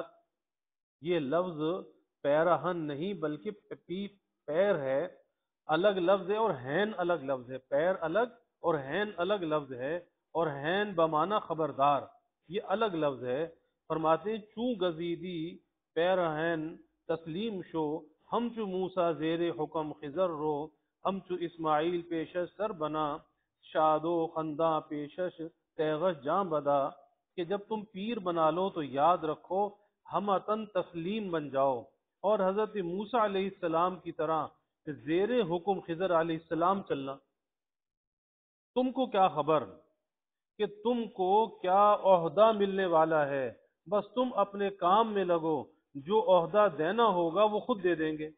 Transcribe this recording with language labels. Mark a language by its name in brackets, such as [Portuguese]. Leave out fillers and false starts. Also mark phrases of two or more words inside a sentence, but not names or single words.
[Urdu] یہ لفظ پیراہن نہیں بلکہ پیر ہے، الگ لفظ ہے، اور ہین الگ لفظ ہے۔ پیر الگ اور ہین الگ لفظ ہے، اور ہین بمعنی خبردار، یہ الگ لفظ ہے۔ [Persian] فرماتے ہیں چوں گزیدی پیرہن تسلیم شو، ہم چو موسیٰ زیر حکم خضر رو، ہم چو اسماعیل پیشش سر بنا، شاد و خنداں پیشش تیغش جاں بدا۔ [Urdu] کہ جب تم پیر بنا لو تو یاد رکھو ہم اتن تسلیم بن جاؤ، اور حضرت موسیٰ علیہ السلام کی طرح زیر حکم خضر علیہ السلام چلنا۔ تم کو کیا خبر کہ تم کو کیا عہدہ ملنے والا ہے، بس تم اپنے کام میں لگو، جو عہدہ دینا ہوگا وہ خود دے دیں گے۔